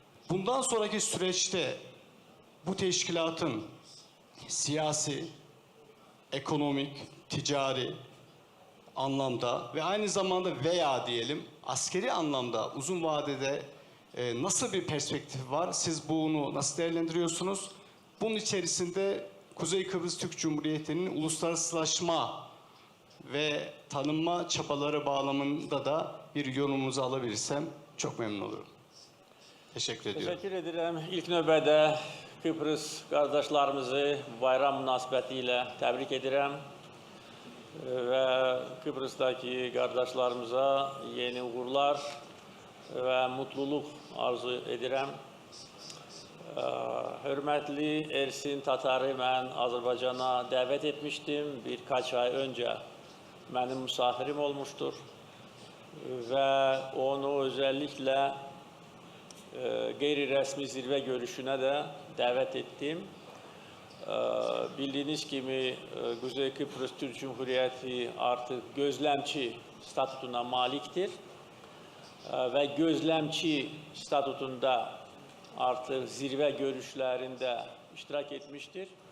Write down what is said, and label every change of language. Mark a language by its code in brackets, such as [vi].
[tr] Bundan sonraki süreçte bu teşkilatın siyasi, ekonomik, ticari anlamda ve aynı zamanda veya diyelim askeri anlamda uzun vadede nasıl bir perspektif var? Siz bunu nasıl değerlendiriyorsunuz? Bunun içerisinde Kuzey Kıbrıs Türk Cumhuriyeti'nin uluslararasılaşma ve tanınma çabaları bağlamında da bir yorumunuzu alabilirsem çok memnun olurum. Teşekkür ediyorum. Teşekkür ederim. [az] İlk növbədə Kıbrıs qardaşlarımızı bayram münasibətilə təbrik edirəm və Kıbrısdakı qardaşlarımıza yeni uğurlar və mutluluq arzu edirəm. Hörmətli Ersin Tatarı mən Azərbaycana dəvət etmişdim. [tr] Birkaç ay önce [az] mənim [tr] misafirim olmuştur [az] və onu özellikle qeyri-rəsmi zirvə görüşünə də dəvət etdim. Bildiğiniz kimi Kuzey Kıbrıs Türk Cumhuriyeti [tr] artık gözlemçi statütuna [az] maliktir [tr] ve gözlemçi statütunda artık [az] zirvə görüşlərində [tr] iştirak etmiştir.